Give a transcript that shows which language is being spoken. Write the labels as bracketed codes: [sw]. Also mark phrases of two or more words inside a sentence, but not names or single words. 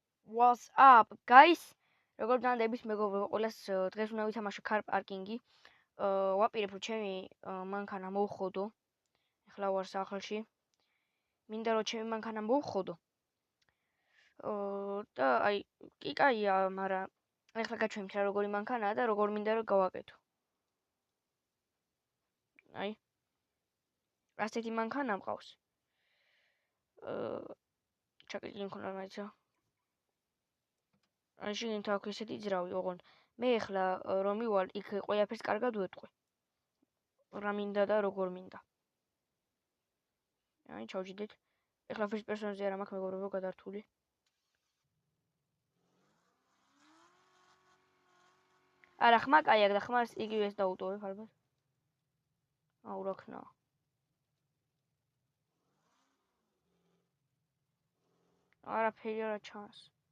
[en] What's up, guys? [ka] როგორ დანდების მეგობრებო, ყველას დღეს უნდა ვითამაშო [en] car parking- [ka] ი. ვაპირებ რომ ჩემი მანქანა მოვხოდო. ეხლა ვარ სახლში. მინდა რომ ჩემი მანქანა მოვხოდო. და აი, კი კაია, მაგრამ ეხლა გაჩვენებთ რა როგორი მანქანაა და როგორ მინდა რომ გავაკეთო. აი. ასეთი მანქანა მყავს. ჩაკეტილი მქონდა მაიცა. აი შეგინთ აქ ესეთი ძრავი, ოღონ მე ეხლა რომ მივალ, იქ ყველაფერს კარგად ვეტყვი. რა მინდა და როგორ მინდა. აი ჩავჯდეთ. ეხლა [en] first person- [ka] ზე არა მაქვს მეგობრებო გადართული. არა ხმა კაია და ხმას იგივე ეს დაუტოვებ ალბათ. აუ რა ქნა. არაფერი არა ჩანს.